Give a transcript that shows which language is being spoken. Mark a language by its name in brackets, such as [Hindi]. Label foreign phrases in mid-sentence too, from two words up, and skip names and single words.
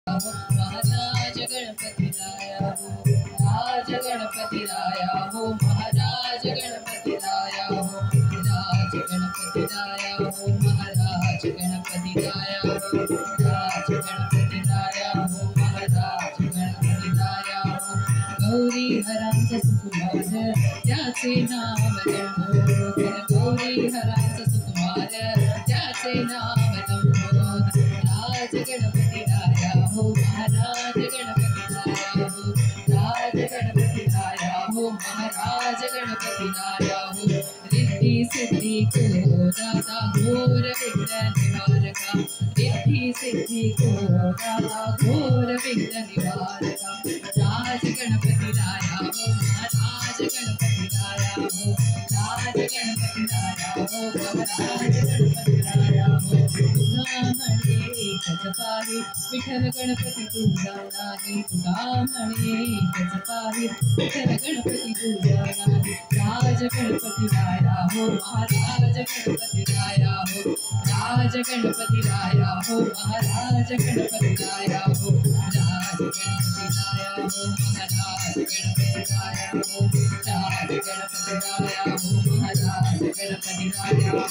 [Marathi] महाराज गणपति राया हो, राज गणपति राया हो, महाराज गणपति राया हो, राज गणपति राया हो, महाराज गणपति राया हो, राज गणपति राया हो, महाराज गणपति राया हो। गौरी हरांचा सुकुमार त्याचे नाम लंबोद, गौरी हरांचा सुकुमार त्याचे नाम लंबोद। राज गणपति राया हो, महाराज गणपति राया हो, राज गणपति राया हो, महाराज गणपति राया हो। [Hindi] रिद्धि सिद्धि को दाता घोर विघ्न निवारका, रिद्धि सिद्धि को दाता घोर विघ्न निवारका। [Marathi] राज गणपति राया हो, महाराज गणपति राया हो, राज गणपति राया हो, महाराज गणपति राया हो। तुझा म्हणे एकच पाही विठ्ठल गणपती तुझा नाही, तुझा म्हणे एकच पाही विठ्ठल गणपती तुझा नाही। राज गणपति राया हो, महाराज गणपति राया हो, राज गणपति राया हो, महाराज गणपति राया हो, राज गणपति राया हो, महाराज गणपति राया हो, राज गणपति राया हो, महाराज गणपति राया हो।